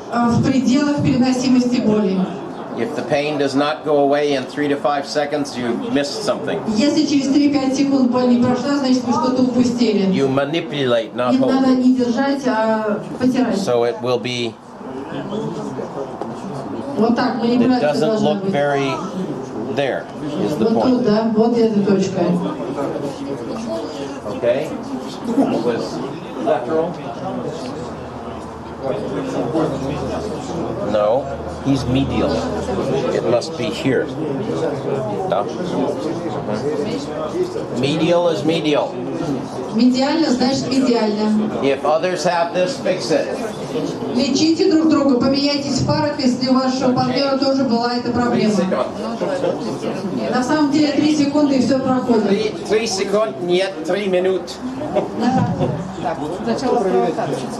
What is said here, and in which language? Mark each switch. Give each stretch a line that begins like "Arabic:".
Russian: В пределах переносимости боли.
English: If the pain does not go away in 3 to 5 seconds, you missed something.
Russian: Если через 3-5 секунд боль не прошла, значит вы что-то упустили.
English: You manipulate, not
Russian: Не надо
English: hold.
Russian: не держать, а потирать.
English: So it will be,
Russian: Вот так,
English: it
Russian: манипуляция
English: doesn't
Russian: должна
English: look
Russian: быть.
English: very, there is the
Russian: Вот тут,
English: point.
Russian: да, вот эта точка.
English: Okay? It was lateral? No, he's medial. It must be here. No? Medial is medial.
Russian: Медиально значит медиально.
English: If others have this, fix it.
Russian: Лечите друг друга, поменяйтесь в парах, если у вашего партнера тоже была эта
English: 3
Russian: проблема.
English: seconds.
Russian: На самом деле 3 секунды и все проходит.
English: 3 seconds,
Russian: нет, 3 минут. Так, сначала провокация.